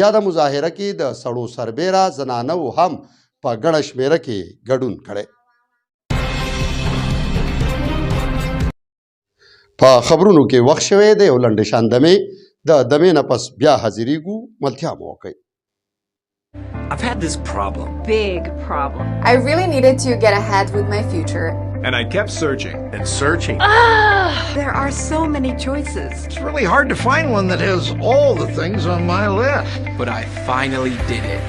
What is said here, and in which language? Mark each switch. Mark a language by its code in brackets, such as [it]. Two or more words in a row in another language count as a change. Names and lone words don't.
[ps] یا د مظاهره کې د سړو سربیره زنانو هم په ګڼه شمېره کې ګډون کړی. په خبرونو کې وخت شوی د یو لنډې شان دمې د دمې نه پس بیا حاضرېږو. ملتیا مو وکړئ. [en] I've had this problem. Big problem. I really needed to get ahead with my future. And I kept searching and searching. There are so many choices. It's really hard to find one that has all the things on my list. But I finally did it.